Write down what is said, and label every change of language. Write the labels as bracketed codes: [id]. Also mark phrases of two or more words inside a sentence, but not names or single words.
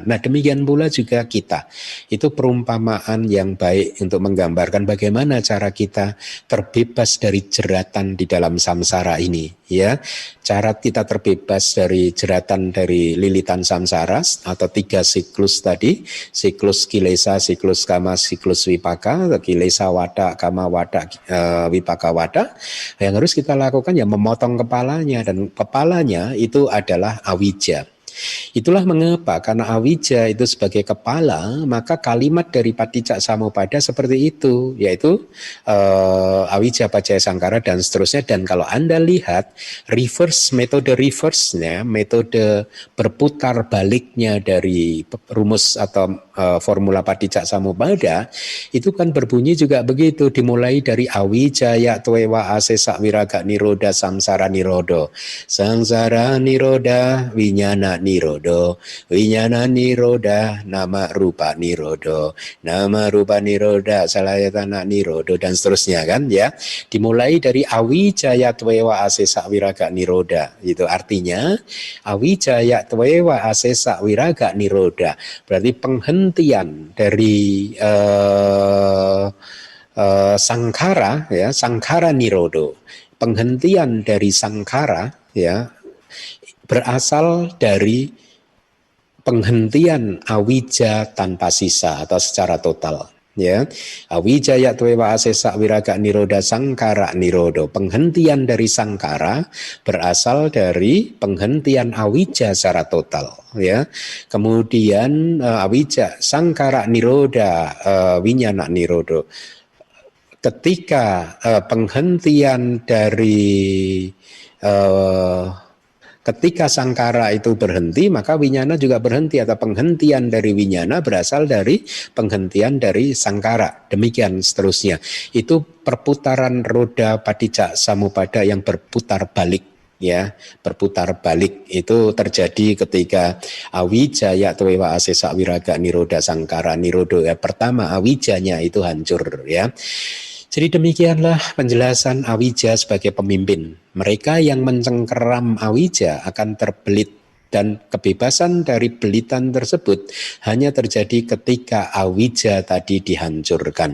[id] Nah, demikian pula juga kita. Itu perumpamaan yang baik untuk menggambarkan bagaimana cara kita terbebas dari jeratan di dalam samsara ini, ya. Cara kita terbebas dari jeratan dari lilitan samsara atau 3 siklus tadi, siklus kilesa, siklus kama, siklus wipaka, [pi] kilesa wada, kama wada, wipaka wada. [id] Yang harus kita lakukan ya memotong kepalanya, dan kepalanya itu adalah awija. Itulah mengapa, karena awija itu sebagai kepala, maka kalimat dari Paticca Samuppada seperti itu, yaitu [pi] awija pacaya sangkara [id] dan seterusnya. Dan kalau Anda lihat metode reverse-nya, metode berputar baliknya dari rumus atau formula Paticca Samuppada, itu kan berbunyi juga begitu, dimulai dari [pi] awijaya twewa asesa wiraga niroda samsara nirodo, samsara niroda winyana nirodo, winyana niroda nama rupa nirodo, nama rupa niroda salayatana nirodo, [id] dan seterusnya kan ya. Dimulai dari [pi] awijaya twewa asesa wiraga niroda, [id] itu artinya [pi] awijaya twewa asesa wiraga niroda [id] berarti penghentian dari sangkara ya, [pi] sangkara nirodo. [id] Penghentian dari sangkara ya berasal dari penghentian awija tanpa sisa atau secara total ya. [pi] Awijaya twewa asesa wiraga niroda sangkara nirodo. [id] Penghentian dari sangkara berasal dari penghentian awija secara total ya. [pi] Kemudian awija sangkara niroda winyana nirodo. [id] Ketika penghentian dari ketika sangkara itu berhenti, maka winyana juga berhenti, atau penghentian dari winyana berasal dari penghentian dari sangkara. Demikian seterusnya. Itu perputaran roda Paticca Samuppada yang berputar balik ya, berputar balik itu terjadi ketika [pi] awijaya twewa asesa wiraga niroda sangkara nirodo [id] ya. Pertama awijanya itu hancur ya. Jadi demikianlah penjelasan awija sebagai pemimpin. Mereka yang mencengkeram awija akan terbelit Dan kebebasan dari belitan tersebut hanya terjadi ketika awija tadi dihancurkan.